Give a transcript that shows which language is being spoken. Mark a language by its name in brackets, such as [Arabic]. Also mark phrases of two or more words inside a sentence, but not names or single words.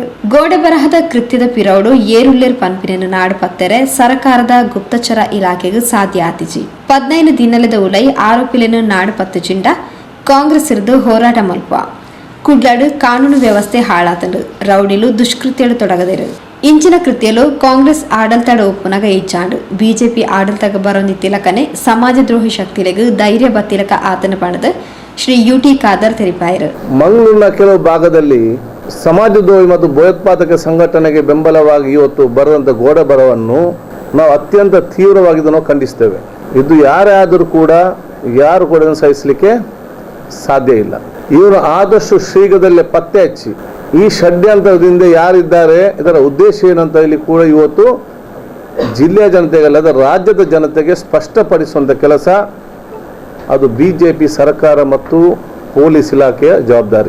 [Tulu] ಗೋಡೆ ಬರಹದ ಕೃತ್ಯದ ಪಿರೌಡು ಏರುಲ್ಲೇರ್ ಪನ್ಪಿನ ನಾಡು ಪತ್ತೆರೆ ಸರ್ಕಾರದ ಗುಪ್ತಚರ ಇಲಾಖೆಗೆ ಸಾಧ್ಯ ಆತಿಜಿ 15 ದಿನಲದ ಉಲೈ ಆರೋಪಿಲೆನು ನಾಡು ಪತ್ತುಚಿಂಡ ಕಾಂಗ್ರೆಸ್ ಇರ್ದು ಹೋರಾಟ ಮಲ್ಪ ಕುಡ್ಲಾಡು ಕಾನೂನು ವ್ಯವಸ್ಥೆ ಹಾಳಾತಂಡು ರೌಡಿಲು ದುಷ್ಕೃತ್ಯಡು ತೊಡಗದಿರು ಇಂಚಿನ ಕೃತ್ಯಲು ಕಾಂಗ್ರೆಸ್ ಆಡಳಿತದ ಒಪ್ಪುನಗ ಇಚ್ಚಾಂಡು ಬಿಜೆಪಿ ಆಡಳಿತಗ ಬರೋಂದಿ ತಿಲಕನೆ ಸಮಾಜದ್ರೋಹಿ ಶಕ್ತಿಲೆಗೂ ಧೈರ್ಯ ಬತ್ತಿಲಕ ಆತನ ಪಣದ ಶ್ರೀ ಯುಟಿ ಖಾದರ್ ತಿಳಿಪಾಯರು. [Kannada] ಮಂಗಳೂರಿನ ಕೆಲವು ಭಾಗದಲ್ಲಿ ಸಮಾಜದ್ರೋಹಿ ಮತ್ತು ಭಯೋತ್ಪಾದಕ ಸಂಘಟನೆಗೆ ಬೆಂಬಲವಾಗಿ ಇವತ್ತು ಬರೆದಂತ ಗೋಡೆ ಬರಹವನ್ನು ನಾವು ಅತ್ಯಂತ ತೀವ್ರವಾಗಿ ನಾವು ಖಂಡಿಸ್ತೇವೆ. ಇದು ಯಾರೇ ಆದರೂ ಕೂಡ ಯಾರು ಕೂಡ ಸಹಿಸಲಿಕ್ಕೆ ಸಾಧ್ಯ ಇಲ್ಲ. ಇವರು ಆದಷ್ಟು ಶೀಘ್ರದಲ್ಲೇ ಪತ್ತೆ ಹಚ್ಚಿ ಈ ಷಡ್ಯಂತ್ರದಿಂದ ಯಾರಿದ್ದಾರೆ, ಇದರ ಉದ್ದೇಶ ಏನಂತ ಇಲ್ಲಿ ಕೂಡ ಇವತ್ತು ಜಿಲ್ಲೆಯ ಜನತೆಗಲ್ಲದ ರಾಜ್ಯದ ಜನತೆಗೆ ಸ್ಪಷ್ಟಪಡಿಸುವಂಥ ಕೆಲಸ ಅದು ಬಿಜೆಪಿ ಸರ್ಕಾರ ಮತ್ತು ಪೊಲೀಸ್ ಇಲಾಖೆಯ ಜವಾಬ್ದಾರಿ.